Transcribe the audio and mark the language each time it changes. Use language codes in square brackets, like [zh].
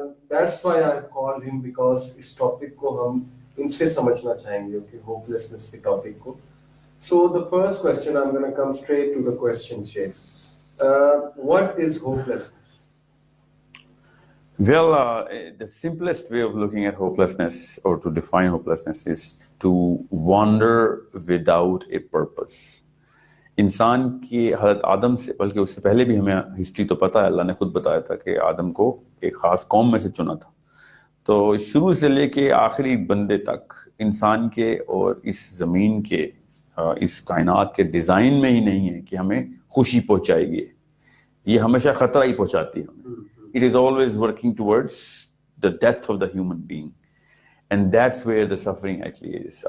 [en] that's why I've called him, because [ur] اس topic کو ہم ان سے سمجھنا چاہیں گے, کہ ہوپلیسنس کے ٹاپک کو. [en] So the first question, I'm going to come straight to the question, Sheikh. What is hopelessness? Well, the simplest way of looking at hopelessness, or to define hopelessness, is to wander without a purpose. [ur] انسان کی حضرت آدم سے, بلکہ اس سے پہلے بھی ہمیں history تو پتہ ہے, اللہ نے خود بتایا تھا کہ آدم کو ایک خاص قوم میں سے چنا تھا. تو شروع سے لے کے آخری بندے تک انسان کے اور اس زمین کے, اس کائنات کے ڈیزائن میں ہی نہیں ہے کہ ہمیں خوشی پہنچائے گی, یہ ہمیشہ خطرہ ہی پہنچاتی ہے ہمیں. [en] It is always working towards the death of the human being, and that's where the suffering actually is.